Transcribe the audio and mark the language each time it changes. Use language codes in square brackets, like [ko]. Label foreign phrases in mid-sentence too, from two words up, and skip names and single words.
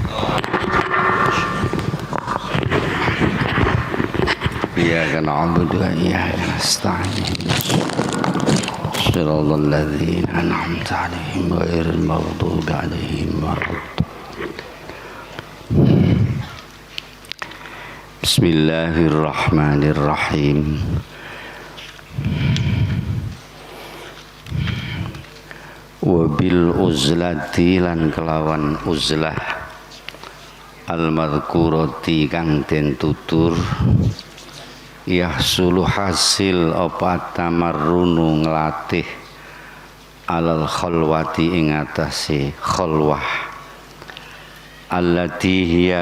[ar] إياك نعبد وإياك نستعين. صراط الذين أنعمت عليهم غير المغضوب عليهم ولا الضالين. Bismillahirrahmanirrahim. وبالعزلة [jv] lan kelawan uzlah al-madhkurati kang den tutur yahsulu hasil apa tamarrunu nglatih [ar] على الخلوة [jv] ing atase khalwah [ar] التي هي